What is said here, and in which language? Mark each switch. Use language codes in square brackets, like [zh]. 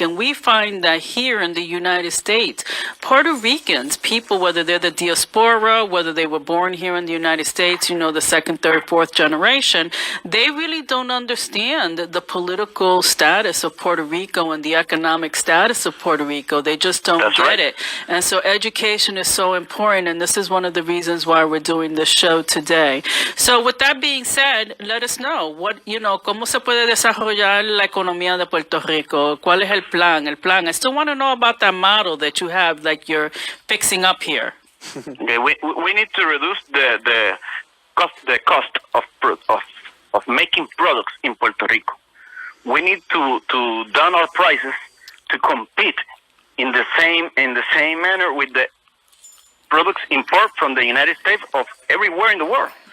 [en] And we find that here in the United States, Puerto Ricans, people, whether they're the diaspora, whether they were born here in the United States, the second, third, fourth generation, they really don't understand the political status of Puerto Rico and the economic status of Puerto Rico. They just don't get it. And so education is so important, and this is one of the reasons why we're doing this show today. So with that being said, let us know [es] cómo se puede desarrollar la economía de Puerto Rico. ¿Cuál es el plan? [en] I still want to know about that model that you have, like you're fixing up here. Okay, we need to reduce the cost of making products in Puerto Rico. We need to down our prices to compete in the same manner with the products import from the United States of everywhere in the world.